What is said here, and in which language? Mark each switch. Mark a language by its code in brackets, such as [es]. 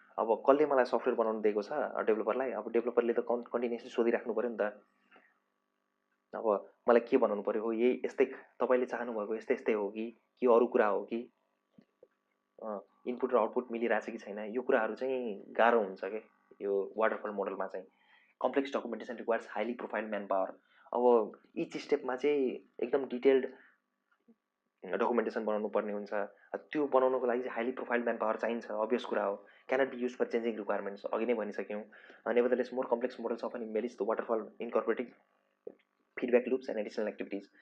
[ne] अब कसले मलाई सफ्टवेयर बनाउनु दिएको छ डेभलपरलाई, अब डेभलपरले त कन्टिन्युसली सोधिराख्नु पऱ्यो नि त। अब मलाई के बनाउनु पऱ्यो, हो यही यस्तै तपाईँले चाहनुभएको यस्तै हो कि अरू कुरा हो कि इनपुट र आउटपुट मिलिरहेछ कि छैन, यो कुराहरू चाहिँ गाह्रो हुन्छ क्या यो वाटरफल मोडलमा चाहिँ। [en] Complex documentation requires highly profile man power. [ne] अब इच स्टेपमा चाहिँ एकदम डिटेल्ड डकुमेन्टेसन बनाउनु पर्ने हुन्छ। त्यो बनाउनको लागि चाहिँ हाइली प्रोफाइल म्यान पावर चाहिन्छ, अभियस कुरा हो। [en] cannot be use for changing requirements, [ne] अघि नै भनिसक्यौँ। [en] Nevertheless more complex models of an image the waterfall incorporating feedback loops and additional activities.